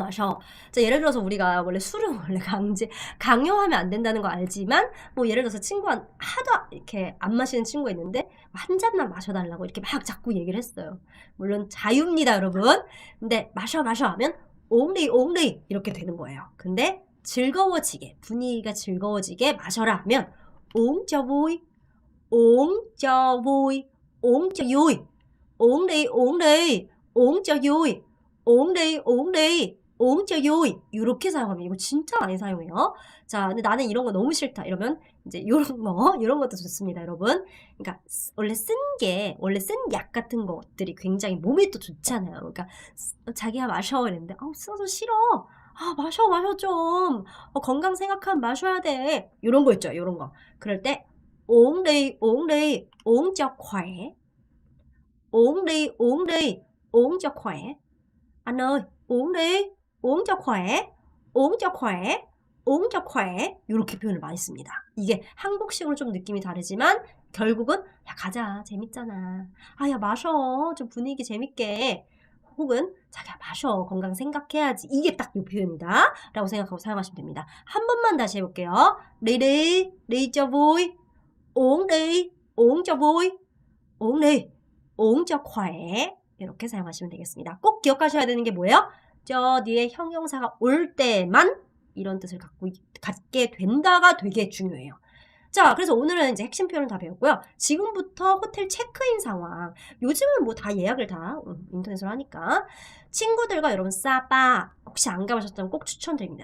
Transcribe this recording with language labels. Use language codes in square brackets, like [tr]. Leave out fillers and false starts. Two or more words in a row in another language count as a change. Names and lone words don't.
[ko] 자, 예를 들어서 우리가 원래 술은 원래 강요하면 안 된다는 거 알지만, 뭐 예를 들어서 하도 이렇게 안 마시는 친구가 있는데, 한 잔만 마셔달라고 이렇게 막 자꾸 얘기를 했어요. 물론 자유입니다, 여러분. 근데 마셔 하면, only 이렇게 되는 거예요. 근데 즐거워지게, 분위기가 즐거워지게 마셔라 하면, [vi] uống cho vui, uống cho vui, uống cho vui. uống cho vui [ko] 이렇게 사용합니다. 이거 진짜 많이 사용해요. 자, 근데 나는 이런 거 너무 싫다 이러면 이제 이런 것도 좋습니다, 여러분. 그러니까 원래 쓴 약 같은 것들이 굉장히 몸에 또 좋잖아요. 그러니까 자기가 마셔 이랬는데 써서 싫어. 마셔 좀. 건강 생각하면 마셔야 돼. 이런 거 있죠, 이런 거. 그럴 때 [vi] uống cho khỏe. uống cho khỏe. Anh ơi, uống cho khỏe. [ko] 이렇게 표현을 많이 씁니다. 이게 한국식으로 좀 느낌이 다르지만 결국은 야, 가자. 재밌잖아. 야, 마셔. 좀 분위기 재밌게. 혹은 자기야, 마셔. 건강 생각해야지. 이게 딱 이 표현이다. 라고 생각하고 사용하시면 됩니다. 한 번만 다시 해볼게요. [vi] Đi cho vui. uống cho vui. uống cho khỏe. [ko] 이렇게 사용하시면 되겠습니다. 꼭 기억하셔야 되는 게 뭐예요? 저 뒤에 형용사가 올 때만 이런 뜻을 갖게 된다가 되게 중요해요. 자, 그래서 오늘은 이제 핵심 표현을 다 배웠고요. 지금부터 호텔 체크인 상황. 요즘은 뭐 다 예약을 다 인터넷으로 하니까. 친구들과 여러분 사파 혹시 안 가보셨다면 꼭 추천드립니다.